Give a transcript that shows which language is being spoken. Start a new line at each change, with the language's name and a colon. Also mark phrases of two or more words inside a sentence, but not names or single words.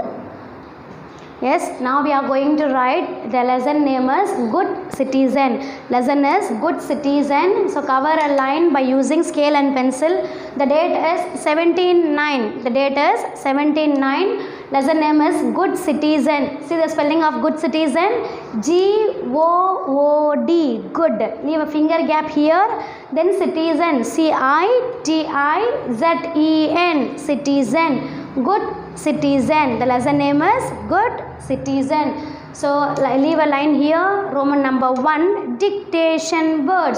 English: Yes, now we are going to write the lesson name is Good Citizen. Lesson is Good Citizen. So cover a line by using scale and pencil. The date is 17/9. The date is 17/9. Lesson name is Good Citizen. See the spelling of Good Citizen. G-O-O-D. Good. Leave a finger gap here. Then Citizen. C-I-T-I-Z-E-N. Citizen. Good Citizen. The lesson name is Good Citizen. So leave a line here. Roman number 1, dictation words.